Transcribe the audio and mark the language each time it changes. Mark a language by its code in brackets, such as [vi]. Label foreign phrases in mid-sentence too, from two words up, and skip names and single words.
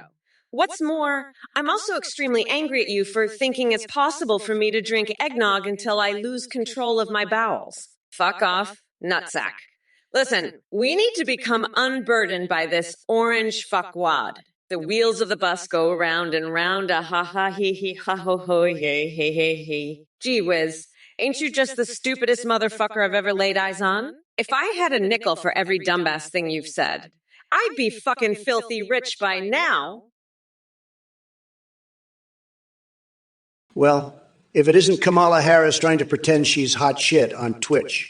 [en] What's more, I'm also extremely angry at you for thinking it's possible for me to drink eggnog until I lose control of my bowels. Fuck off, nutsack. Listen, we need to become unburdened by this orange fuckwad. The wheels of the bus go round and round, a ha ha hee hee ha ho ho yay hey hey hey. Gee whiz, ain't you just the stupidest motherfucker I've ever laid eyes on? If I had a nickel for every dumbass thing you've said, I'd be fucking filthy rich by now. Well, if it isn't Kamala Harris trying to pretend she's hot shit on Twitch.